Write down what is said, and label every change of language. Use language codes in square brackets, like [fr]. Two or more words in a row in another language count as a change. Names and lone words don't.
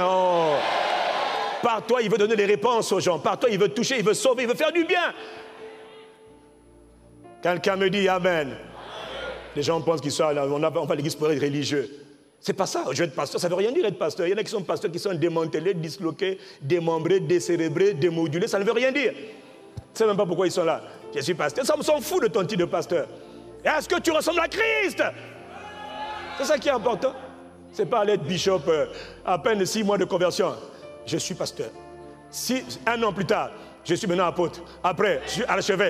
[fr] Oh. Par toi, il veut donner les réponses aux gens. Par toi, il veut toucher, il veut sauver, il veut faire du bien. Quelqu'un me dit Amen. Les gens pensent qu'ils sont là, on va à l'église pour être religieux. C'est pas ça, je vais être pasteur, ça ne veut rien dire être pasteur. Il y en a qui sont pasteurs qui sont démantelés, disloqués, démembrés, décérébrés, démodulés, ça ne veut rien dire. Tu ne sais même pas pourquoi ils sont là. Je suis pasteur, ça me s'en fout de ton titre de pasteur. Est-ce que tu ressembles à Christ? C'est ça qui est important. Ce n'est pas aller être bishop à peine 6 mois de conversion. Je suis pasteur. 1 an plus tard, je suis maintenant apôtre. Après, je suis archevêque.